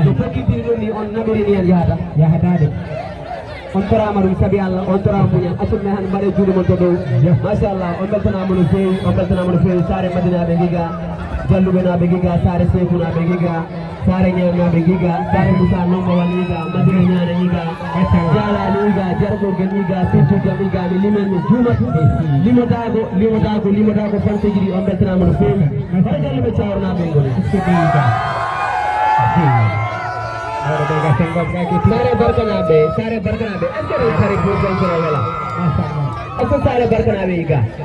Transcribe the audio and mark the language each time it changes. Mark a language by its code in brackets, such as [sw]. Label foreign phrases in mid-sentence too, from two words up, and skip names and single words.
[ff] to fakki do ni on nabiri ni yahata de on torama dum sabi Allah on torama muñal asumne han bare juude mon to do mashallah on beltana mo feewi sare madina be giga jalluɓe naɓe giga sare seyfu naɓe giga sare ñew naɓe giga sare moussa nomba wal yiga madina ñana yiga jalani yiga jargogel yiga sirtujam yiga mi limen mi juumatu limotago fanteji ɗi on beltanama no feewi hay jalluɓe cawrnaɓe ngoni sare barkanaɓe [fr] est-ce que [ff] sare bourgonsoro wela [fr] est-ce que [ff] sare barkanaɓe yiga